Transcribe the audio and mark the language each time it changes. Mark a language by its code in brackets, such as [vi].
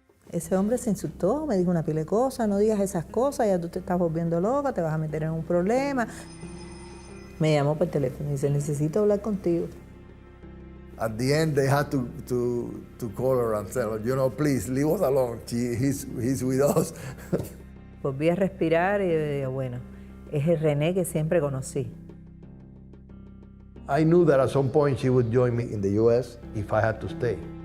[es] Ese hombre se insultó, me dijo una pila de cosas, no digas esas cosas, ya tú te estás volviendo loca, te vas a meter en un problema. Me llamó por teléfono y dice, necesito hablar contigo. [en] At the end, they had to call her and tell her, please, leave us alone. He's with us. [es] Volví a respirar y dije, bueno, es el René que siempre conocí. [en] I knew that at some point she would join me in the U.S. if I had to stay.